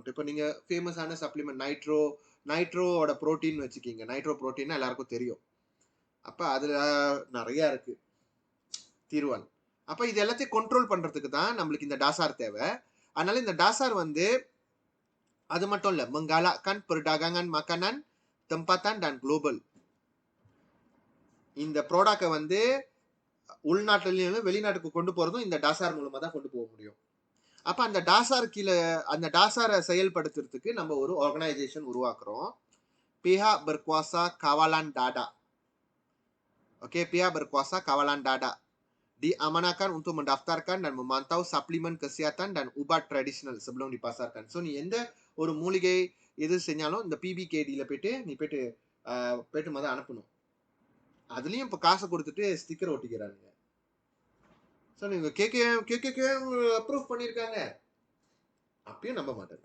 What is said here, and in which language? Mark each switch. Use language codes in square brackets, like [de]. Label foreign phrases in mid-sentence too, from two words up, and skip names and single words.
[ta] இப்போ நீங்க ஃபேமஸான சப்ளிமெண்ட் நைட்ரோட புரோட்டீன் வச்சுக்கீங்க. நைட்ரோ புரோட்டீன் எல்லாருக்கும் தெரியும். அப்ப அதுல நிறைய இருக்கு தீர்வான். அப்ப இது எல்லாத்தையும் கண்ட்ரோல் பண்றதுக்கு தான் நம்மளுக்கு இந்த டாசார் தேவை. அதனால இந்த டாசார் வந்து அது மட்டும் இல்ல, [ms] menggalakkan perdagangan makanan tempatan dan global. [ta] இந்த ப்ராடக்ட்டை வந்து உள்நாட்டிலையும் வெளிநாட்டுக்கு கொண்டு போறதும் இந்த டாசார் மூலமா தான் கொண்டு போக முடியும். அப்ப அந்த டாசார் கீழே அந்த டாசாரை செயல்படுத்துறதுக்கு நம்ம ஒரு ஆர்கனைசேஷன் உருவாக்குறோம். [ms] Pihak Berkuasa Kawalan Dada. Oke, Pihak Berkuasa Kawalan Dada diamanakan untuk mendaftarkan dan memantau suplemen kesehatan dan ubat tradisional sebelum dipasarkan. [ta] So நீ எந்த ஒரு மூலிகை எது செஞ்சாலும் இந்த பிபிகேடியில போயிட்டு நீ போயிட்டு மொதல் அனுப்பணும். அதுலயும் இப்ப காசை கொடுத்துட்டு ஸ்டிக்கர் ஒட்டிக்கிறானுங்க. ஸோ நீங்க கேட்க அப்ரூவ் பண்ணியிருக்காங்க, அப்பயும் நம்ப மாட்டேன்.